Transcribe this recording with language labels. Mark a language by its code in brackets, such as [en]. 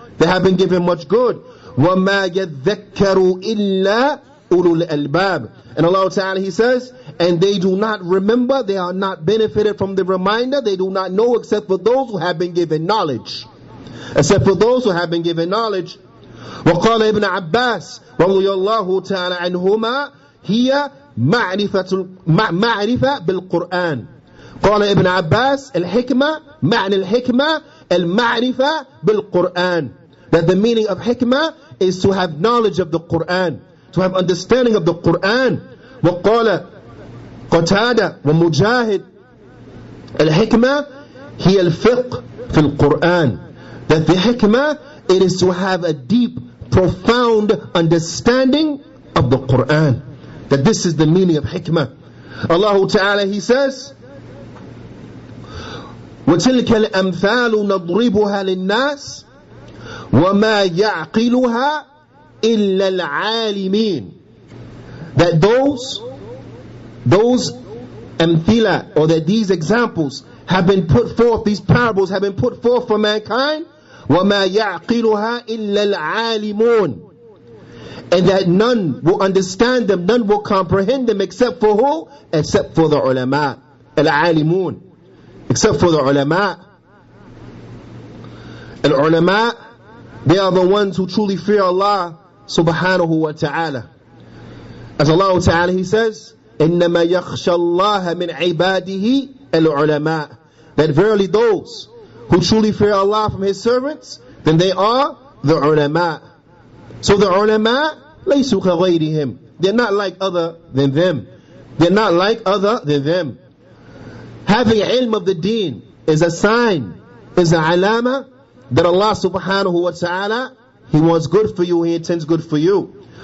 [en] They have been given much good. [ar] وَمَا يَذَّكَّرُ إِلَّا أُولُو الْأَلْبَابِ. [en] And Allah Ta'ala, He says, and they do not remember, they are not benefited from the reminder, they do not know except for those who have been given knowledge. Except for those who have been given knowledge. [ar] وقال ابن عباس رضي الله تعالى عنهما هي معرفة بالقرآن. قال ابن عباس الحكمة معنى الحكمة المعرفة بالقرآن. [en] That the meaning of hikmah is to have knowledge of the Qur'an, to have understanding of the Qur'an. [ar] وقال قتادة ومجاهد الحكمة هي الفقه في القرآن. [en] That the hikmah, it is to have a deep, profound understanding of the Qur'an. That this is the meaning of hikmah. Allah Ta'ala, He says, [ar] وَتِلْكَ الْأَمْثَالُ نَضْرِبُهَا لِلنَّاسِ وَمَا يَعْقِلُهَا إِلَّا الْعَالِمِينَ. [en] That those amthila, or that these examples have been put forth, these parables have been put forth for mankind, [ar] وَمَا يَعْقِلُهَا إِلَّا الْعَالِمُونَ. [en] And that none will understand them, none will comprehend them except for who? Except for the ulama. Al-alimun. Except for the ulama. Al-ulama, they are the ones who truly fear Allah subhanahu wa ta'ala. As Allah ta'ala, He says, [ar] إِنَّمَا يَخْشَى اللَّهَ مِنْ عِبَادِهِ الْعُلَمَاء. [en] That verily those who truly fear Allah from His servants, then they are the ulama. So the ulama, [ar] لَيْسُوا كَغَيْرِهِمْ. [en] They're not like other than them. They're not like other than them. Having ilm of the deen is a sign, is a alama that Allah subhanahu wa ta'ala, He wants good for you, He intends good for you.